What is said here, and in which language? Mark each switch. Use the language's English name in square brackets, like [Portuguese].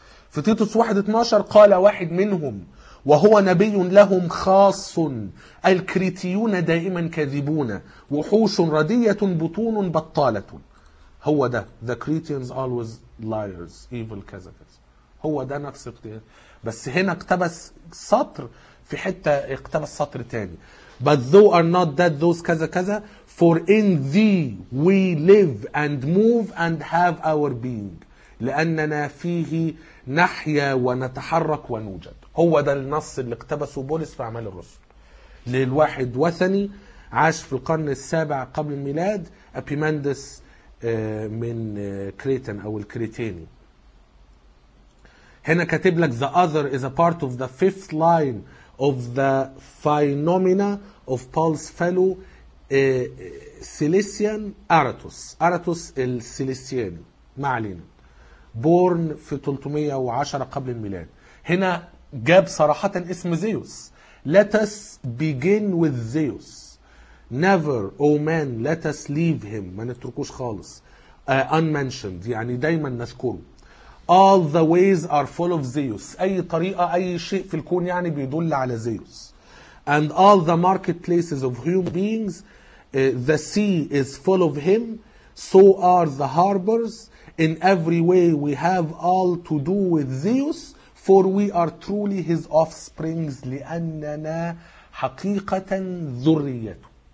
[Arabic] في تيتوس 1:12 قال واحد منهم وهو نبي لهم خاص: الكريتيون دائما كاذبون، وحوش ردية، بطون بطالة. هو ده [English] The Cretans always liars evil [Arabic] كذا كذا، هو ده نفس اقتباس، بس هنا اقتبس سطر في حتة، اقتبس سطر تاني. [English] but thou are not that those [Arabic] كذا كذا, [English] for in thee we live and move and have our being, [Arabic] لأننا فيه نحيا ونتحرك ونوجد. هو ده النص اللي اقتبسه بولس في أعمال الرسل للواحد وثني عاش في القرن السابع قبل الميلاد, أبيماندس من كريتن أو الكريتيني. هنا كاتب لك [English] the other is a part of the fifth line of the phenomena of Paul's fellow Cilician Aratus. [Arabic] Aratus السيليسياني, ما علينا, born في 310 قبل الميلاد. هنا جاب صراحة اسم زيوس. [English] Let us begin with Zeus. Never, O man, let us leave him. [Arabic] ما نتركوش خالص. Unmentioned. يعني دايما نذكره. [English] All the ways are full of Zeus. [Arabic] أي طريقة, أي شيء في الكون يعني بيدل على Zeus. [English] And all the marketplaces of human beings, the sea is full of him. So are the harbors. In every way we have all to do with Zeus, for we are truly his offsprings, [Arabic] لأننا حقيقة ذريته.